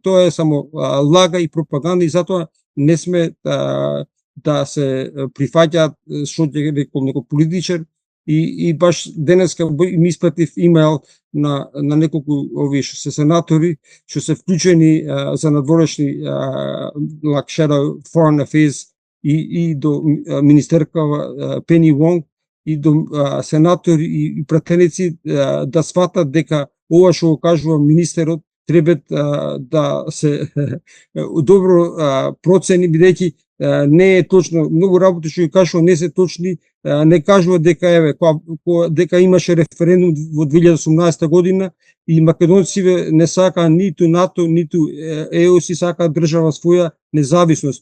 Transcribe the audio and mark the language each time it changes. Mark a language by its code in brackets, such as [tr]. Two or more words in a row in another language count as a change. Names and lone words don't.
[mk] Тоа е само лага и пропаганда и затоа не сме да се прифаќаат што ќе рекол некој политичар и баш денеска ми испратив имейл на неколку овие што се сенатори, што се вклучени за надворешни [en] like shadow foreign affairs [mk] и до министерка Пени Вонг и до сенатори и пратеници да сватат дека ова што го кажува министерот треба да се добро процени, бидејќи не е точно, многу работи што ги кажува не се точни, не кажува дека дека имаше референдум во 2018 година и македонците не сака ниту НАТО, ниту ЕО си сака држава своја независност.